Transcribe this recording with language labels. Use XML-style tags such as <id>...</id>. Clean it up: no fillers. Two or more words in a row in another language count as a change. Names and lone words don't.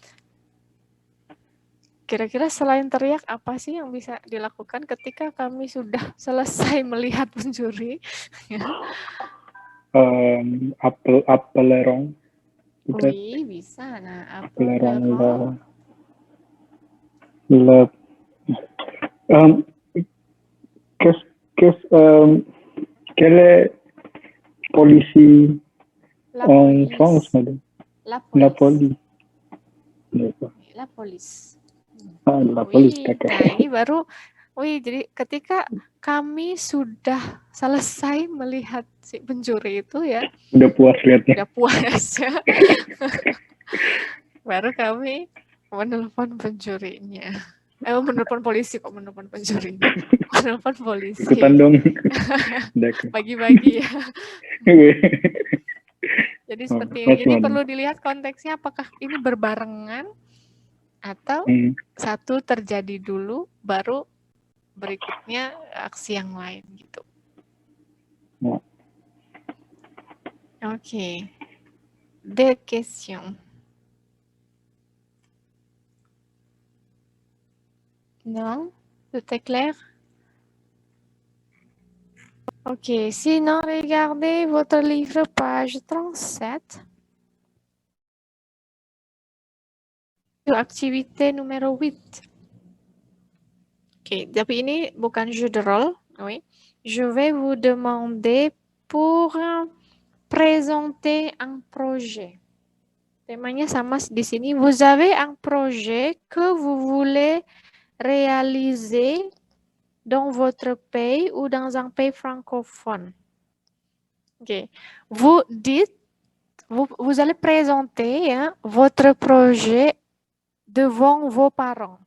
<id>Kira-kira selain teriak apa sih yang bisa dilakukan ketika kami sudah selesai melihat pencuri?</id> <fr>Appelerong.</fr> <id>Wih, bisa. Nah,</id> <fr>appelerong. Quelle est polisi en France, madame? La police. La police. La police,</fr> <id>Nah, ini baru, jadi ketika kami sudah selesai melihat si pencuri itu ya. Udah puas lihatnya. Udah puas ya. Baru kami menelpon pencurinya. Menelpon polisi kok, menelpon pencurinya. Menelpon polisi. Ikutan dong. Bagi-bagi ya. Jadi seperti ini. Jadi perlu dilihat konteksnya apakah ini berbarengan atau satu terjadi dulu baru berikutnya aksi yang lain gitu. Oke.</id> <fr>Des questions. Non? Tout est clair? Ok, sinon regardez votre livre page 37. Activité numéro 8.</fr> <id>Ok, tapi ini bukan</id> <fr>jeu de rôle.</fr> <id>Oui.</id> <fr>Je vais vous demander pour présenter un projet. Temanya sama di sini. Vous avez un projet que vous voulez réaliser dans votre pays ou dans un pays francophone. Ok. Vous dites, vous allez présenter votre projet devant vos parents.</fr>